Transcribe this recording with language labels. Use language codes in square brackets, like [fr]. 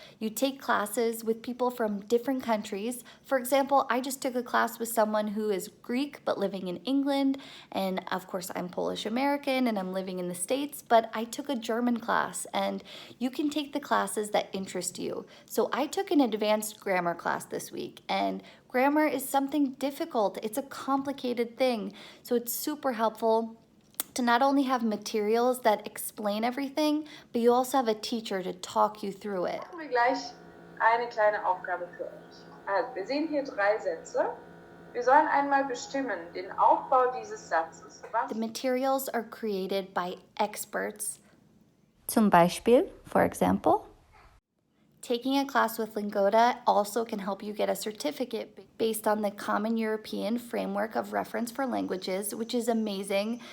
[en] You take classes with people from different countries. For example, I just took a class with someone who is Greek but living in England, and of course I'm Polish American and I'm living in the States, but I took a German class, and you can take the classes that interest you. So I took an advanced grammar class this week, and grammar is something difficult. It's a complicated thing. So it's super helpful to not only have materials that explain everything, but you also have a teacher to talk you through it. [de] Machen wir gleich eine kleine Aufgabe für euch. Also, wir sehen hier 3 Sätze. Wir sollen einmal bestimmen den Aufbau dieses Satzes. [en] The materials are created by experts. [de] Zum Beispiel, [en] for example, taking a class with Lingoda also can help you get a certificate based on the Common European Framework of Reference for Languages, which is amazing.